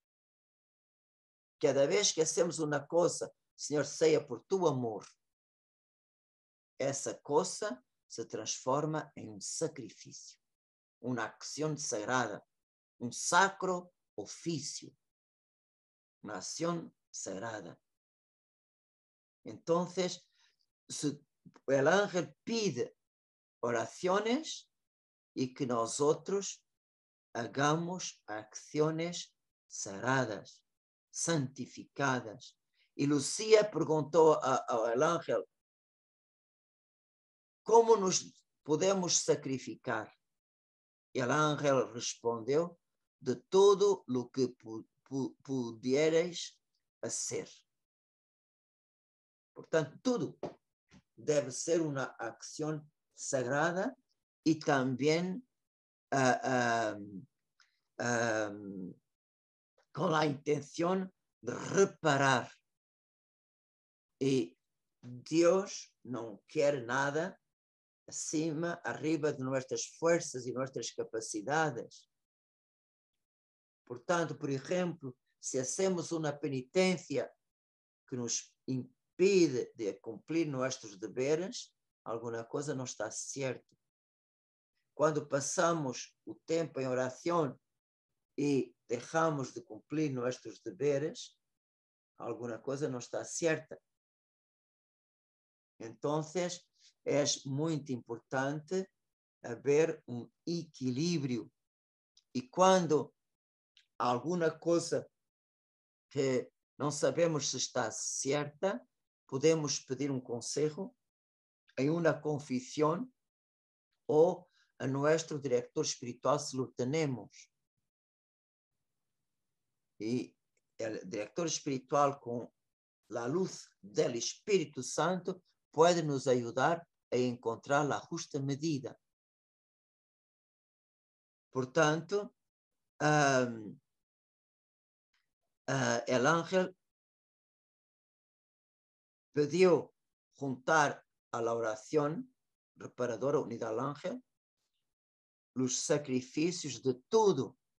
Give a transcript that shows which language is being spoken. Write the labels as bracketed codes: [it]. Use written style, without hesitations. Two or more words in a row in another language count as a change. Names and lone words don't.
[es] Cada vez que hacemos [pt] uma coisa, Senhor, seja por tu amor, essa coisa se transforma em um sacrifício, uma acção sagrada, um sacro ofício, uma ação sagrada. Então, se o ángel pide orações e que nós outros [es] hagamos acciones sagradas, santificadas. Y Lucía preguntó al ángel, ¿cómo nos podemos sacrificar? Y el ángel respondió, de todo lo que pudierais hacer. [pt] Portanto, tudo [es] debe ser una acción sagrada y también con la intención de reparar. Y Dios no quiere nada acima, arriba de nuestras fuerzas y nuestras capacidades. Portanto, por ejemplo, si hacemos una penitencia que nos impide de cumplir nuestros deberes, alguna cosa no está cierta. [pt] Cuando pasamos o tempo em oração e deixamos de cumprir nossos deveres, alguma coisa não está certa. Então, é muito importante haver um equilíbrio. E quando alguma coisa que não sabemos se está certa, podemos pedir um conselho em uma confissão ou [es] a nuestro director espiritual se lo tenemos. Y el director espiritual con la luz del Espíritu Santo puede nos ayudar a encontrar la justa medida. Por tanto, el ángel pidió juntar a la oración reparadora unida al ángel los sacrificios de todo.